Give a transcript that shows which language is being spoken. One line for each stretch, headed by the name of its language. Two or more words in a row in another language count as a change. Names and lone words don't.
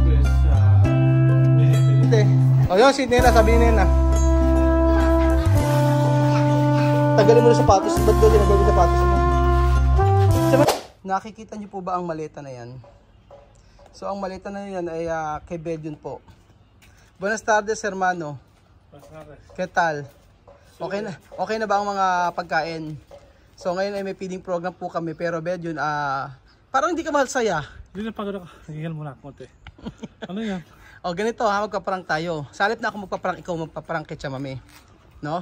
Filipino: Hindi. O yun, si Nena, sabi ni Nena. Tagalin mo na sapatos, ba't doon ginagawa yung sapatos mo? Nakikita niyo po ba ang maleta na yan? So ang maleta na yan ay kay Belgium po.
Spanish: Buenas tardes, hermano. ¿Qué tal?
Filipino: Okay na ba ang mga pagkain? So ngayon ay may feeding program po kami, pero Belgium, parang hindi ka masaya. Hindi na pagod ako. Nagigil muna ako konti. Ano yan? O ganito ha, magpaparang tayo. Sa halip na ako magpaparang, ikaw magpaparang kay Chamame. No?